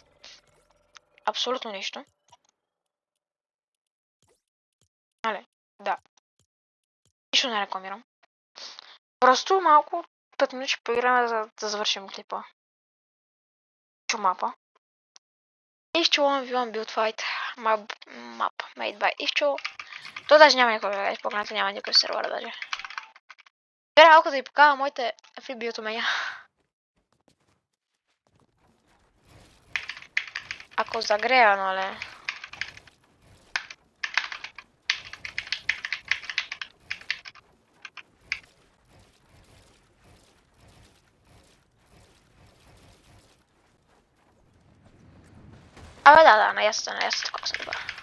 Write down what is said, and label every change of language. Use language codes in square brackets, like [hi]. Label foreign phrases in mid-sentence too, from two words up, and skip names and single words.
[bg] Абсолютно нищо. Але, да. Нищо не рекламирам. Просто малко 5 минути ще поиграме да завършим клипа. Мапа. Ивчо 1v1 [en] build fight. Map made by [bg] Ивчо. То даже няма никой, гайс. Погледнете, няма никой сервер даже. Сега малко да ви покажа моите фрибилд умения. Ако загрея, нали? Абе да, наясно такова съм добра.